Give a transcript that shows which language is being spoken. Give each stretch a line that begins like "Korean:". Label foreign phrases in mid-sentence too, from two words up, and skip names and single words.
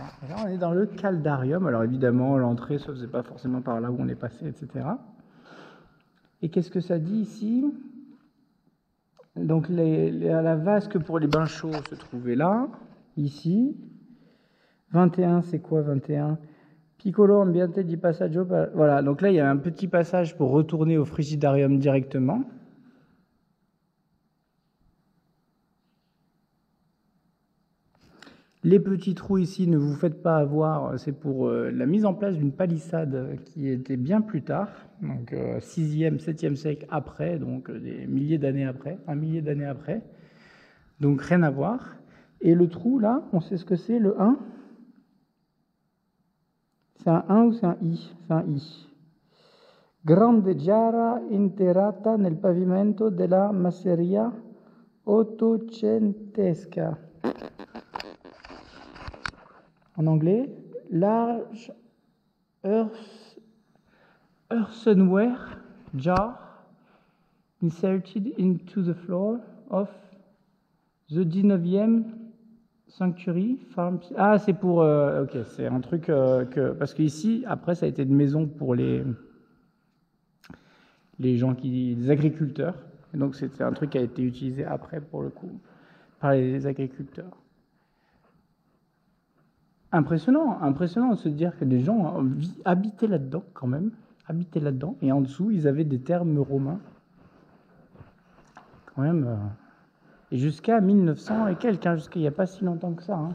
French: Et là, on est dans le caldarium. Alors évidemment, l'entrée ne se faisait pas forcément par là où on est passé, etc. Et qu'est-ce que ça dit ici? Donc la vasque pour les bains chauds se trouvait là, ici. 21, c'est quoi 21?
Italian: Piccolo ambiente di passaggio.
French: Voilà, donc là, il y a un petit passage pour retourner au frigidarium directement. Les petits trous ici, ne vous faites pas avoir, c'est pour la mise en place d'une palissade qui était bien plus tard, donc 6e, 7e siècle après, donc des milliers d'années après, un millier d'années après, donc rien à voir. Et le trou là, on sait ce que c'est, le 1? C'est un 1 ou c'est un I? C'est un I.
Italian: Grande giara interrata nel pavimento della masseria ottocentesca.
French: En anglais,
English: large earthenware jar inserted into the floor of the 19e century farm.
French: Ah, c'est pour... ok, c'est un truc parce qu'ici, après, ça a été une maison pour les gens les agriculteurs. Et donc, c'était un truc qui a été utilisé après, pour le coup, par les agriculteurs. Impressionnant de se dire que des gens habitaient là-dedans quand même, et en dessous ils avaient des termes romains, quand même, et jusqu'à 1900 et quelques, hein, jusqu'à il n'y a pas si longtemps que ça, hein.